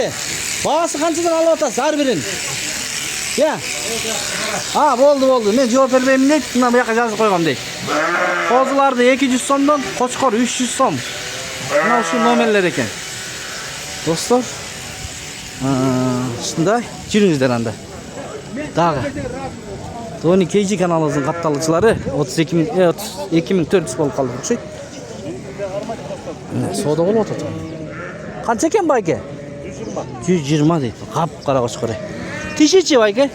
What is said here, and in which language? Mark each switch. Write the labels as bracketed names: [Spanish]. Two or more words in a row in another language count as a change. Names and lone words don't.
[Uzbek] Bahası qanchadan olyapsiz har birini? Ya. Ha, bo'ldi. Men javob bermayman deb, mana bu yoqqa yozib qo'ygan deydi. Qo'zilarni 200 so'mdan, qo'chqor 300 so'm. Mana shu nomerlar ekan. Do'stlar, [Kyrgyz] Ушундай жүрүңүздөр анда. Дагы. Тони KG каналыбыздын катталуучулары 22.400 болуп калды окшойт. Соода болуп атат. Канча экен байке? 120 дейт. Кап-кара кочкор. Тишичи байке?